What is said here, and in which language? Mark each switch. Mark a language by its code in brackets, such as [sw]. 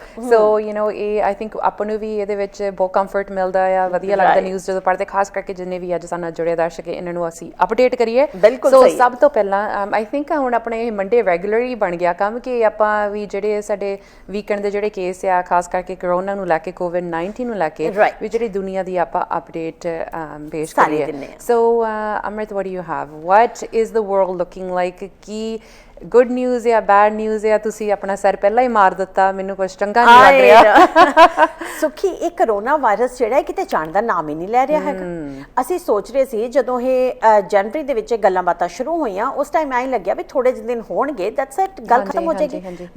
[pa] ਸੋ ਇਹ [en] I think [pa] ਆਪਾਂ ਨੂੰ ਵੀ ਇਹਦੇ ਵਿੱਚ ਬਹੁਤ ਕੰਫਰਟ ਮਿਲਦਾ ਆ, ਵਧੀਆ ਲੱਗਦਾ ਨਿਊਜ਼ ਜਦੋਂ ਪੜ੍ਹਦੇ, ਖਾਸ ਕਰਕੇ ਜਿੰਨੇ ਵੀ ਅੱਜ ਸਾਨੂੰ ਜੁੜੇ ਦਰਸ਼ਕ ਇਹਨਾਂ ਨੂੰ ਅਸੀਂ ਅਪਡੇਟ ਕਰੀਏ। ਸੋ ਸਭ ਤੋਂ ਪਹਿਲਾਂ [en] I think [pa] ਹੁਣ ਆਪਣੇ ਇਹ ਮੰਡੇ ਰੈਗੂਲਰਲੀ ਬਣ ਗਿਆ ਕੰਮ ਕਿ ਆਪਾਂ ਵੀ ਜਿਹੜੇ ਸਾਡੇ ਵੀਕਐਂਡ ਦੇ ਜਿਹੜੇ ਕੇਸ ਆ, ਖਾਸ ਕਰਕੇ ਕਰੋਨਾ ਨੂੰ ਲੈ ਕੇ, COVID-19 ਨੂੰ ਲੈ ਕੇ ਵੀ ਜਿਹੜੀ ਦੁਨੀਆ ਦੀ ਆਪਾਂ ਅਪਡੇਟ ਪੇਸ਼ ਕਰੀਏ। [en] So Amrit, what do you have? What is the world looking like? [pa] Ki good news ਜਾਂ ਬੈਡ ਨਿਊਜ਼ ਜਾਂ ਤੁਸੀਂ ਆਪਣਾ ਸਿਰ ਪਹਿਲਾਂ ਹੀ ਮਾਰ ਦਿੱਤਾ? ਮੈਨੂੰ ਕੁਝ ਚੰਗਾ ਨਹੀਂ ਲੱਗ ਰਿਹਾ। ਸੁਖੀ, ਇਹ ਕਰੋਨਾ ਵਾਇਰਸ ਜਿਹੜਾ ਹੈ ਕਿਤੇ ਜਾਣ ਦਾ ਨਾਮ ਹੀ ਨਹੀਂ ਲੈ ਰਿਹਾ ਹੈਗਾ। ਅਸੀਂ ਸੋਚ ਰਹੇ ਸੀ ਜਦੋਂ ਇਹ ਜਨਵਰੀ ਦੇ ਵਿੱਚ ਗੱਲਾਂ ਬਾਤਾਂ ਸ਼ੁਰੂ ਹੋਈਆਂ, ਉਸ ਟਾਈਮ ਐਂ ਲੱਗਿਆ ਵੀ ਥੋੜੇ ਜਿਹੇ ਦਿਨ ਹੋਣਗੇ [en] that's it, [pa] ਗੱਲ ਖਤਮ ਹੋ ਜਾਏਗੀ।